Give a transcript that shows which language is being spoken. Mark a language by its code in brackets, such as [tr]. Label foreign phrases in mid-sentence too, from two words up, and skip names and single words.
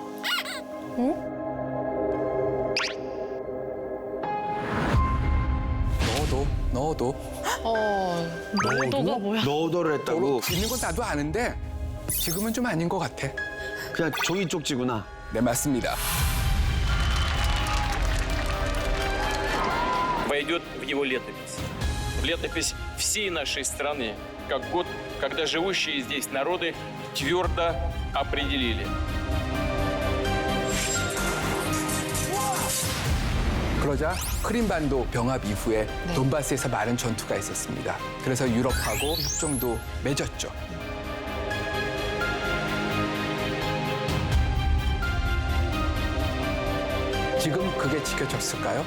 [ko] 너도 너가 뭐야? 너도를 했다고? 있는 건 나도 아는데 지금은 좀 아닌 것 같아. 그냥 종이 쪽지구나. 네, 맞습니다. [ru] войдет в его летопись. В летопись всей нашей страны, как год, когда живущие здесь народы твердо определили. [ko] 그러자 크림반도 병합 이후에 돈바스에서 많은 전투가 있었습니다. 그래서 유럽하고 협정도 맺었죠. 지금 그게 지켜졌을까요?